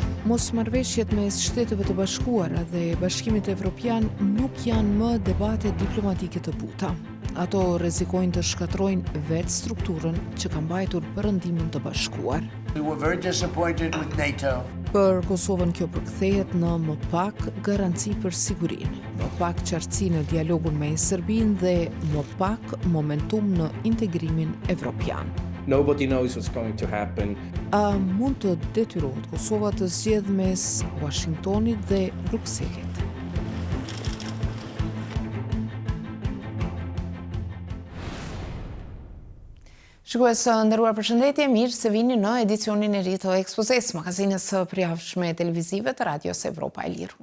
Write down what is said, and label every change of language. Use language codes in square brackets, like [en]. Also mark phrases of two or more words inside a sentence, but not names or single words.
[sq] Mosmarrëveshjet mes Shteteve të Bashkuara dhe Bashkimit Evropian nuk janë më debate diplomatike të buta. Ato rrezikojnë të shkatrojnë vetë strukturën që ka mbajtur Perëndimin të Bashkuar. [en] We were very disappointed with NATO. [sq] Për Kosovën kjo përkthehet në më pak garanci për sigurinë, më pak qartësi në dialogun me Serbinë dhe më pak momentum në integrimin evropian. [en] Nobody knows what's going to happen. [sq] A mund të detyrohet Kosova të zgjedhë mes Washingtonit dhe Brukselit? Shikues të nderuar, përshëndetje, mirë se vini në edicionin e ri të Ekspozes, magazinës së përjavshme televizive të Radios Evropa e Lirë.